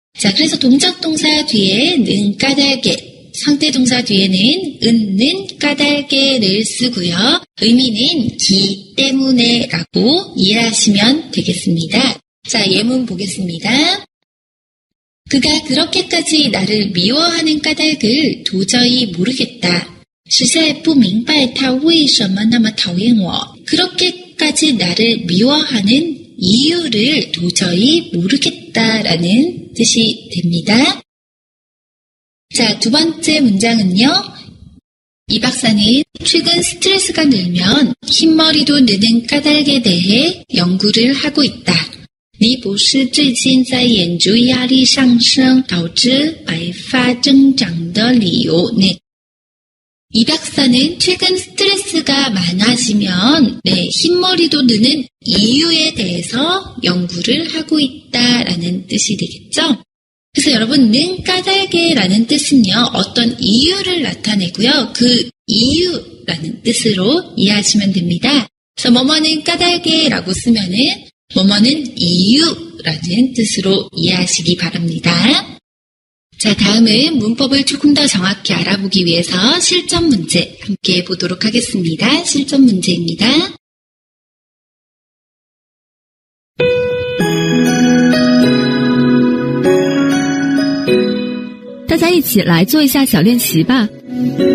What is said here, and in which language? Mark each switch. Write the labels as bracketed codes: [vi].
[ko] 자, 그래서 동작 동사 뒤에 는 까닭에, 상대 동사 뒤에는 은는 까닭에를 쓰고요. 의미는 기 때문에 라고 이해하시면 되겠습니다. 자, 예문 보겠습니다. 그가 그렇게까지 나를 미워하는 까닭을 도저히 모르겠다. [zh] 实在不明白他为什么那么讨厌我. [ko] 그렇게까지 나를 미워하는 이유를 도저히 모르겠다라는 뜻이 됩니다. 자, 두 번째 문장은요. 이 박사는 최근 스트레스가 늘면 흰머리도 느는 까닭에 대해 연구를 하고 있다. [zh] 李博士最近在研究压力上升导致白发增长的理由. [ko] 네. 이 박사는 최근 스트레스가 많아지면 흰머리도 느는 이유에 대해서 연구를 하고 있다라는 뜻이 되겠죠. 그래서 여러분, 는 까닭에라는 뜻은요, 어떤 이유를 나타내고요. 그 이유라는 뜻으로 이해하시면 됩니다. 그래서 뭐뭐는 까닭에라고 쓰면은 뭐뭐는 이유라는 뜻으로 이해하시기 바랍니다. 자, 다음은 문법을 조금 더 정확히 알아보기 위해서 실전 문제 함께 보도록 하겠습니다. 실전 문제입니다. [zh] “大家一起来做一下小练习吧。”